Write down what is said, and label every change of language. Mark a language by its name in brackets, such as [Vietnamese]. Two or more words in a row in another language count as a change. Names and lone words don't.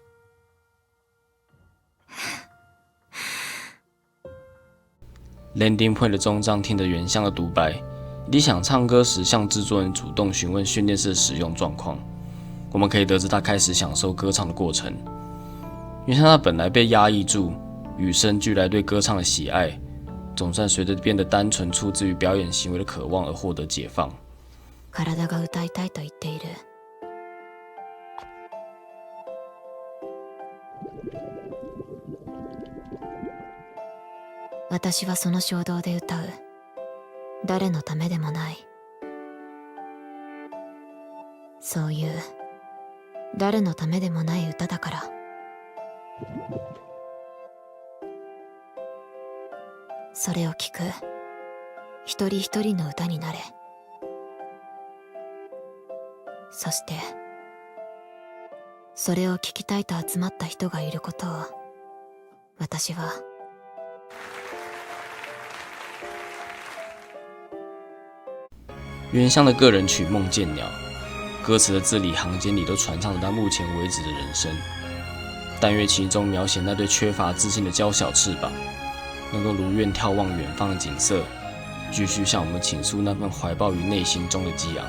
[Chinese] Landing Point 的终章听着原香的独白，理想唱歌时向制作人主动询问训练室的使用状况。我们可以得知他开始享受歌唱的过程。原香他本来被压抑住，与生俱来对歌唱的喜爱，总算随着变得单纯出自于表演行为的渴望而获得解放。 [Japanese] 体が歌いたいと言っている。私はその衝動で歌う。誰のためでもない。そういう誰のためでもない歌だから。それを聞く一人一人の歌になれ。そしてそれを聞きたいと集まった人がいることを私は [Chinese] 原香的个人曲《梦见鸟》，歌词的字里行间里都传唱着他目前为止的人生。但愿其中描写那对缺乏自信的娇小翅膀，能够如愿眺望远方的景色，继续向我们倾诉那份怀抱于内心中的激昂。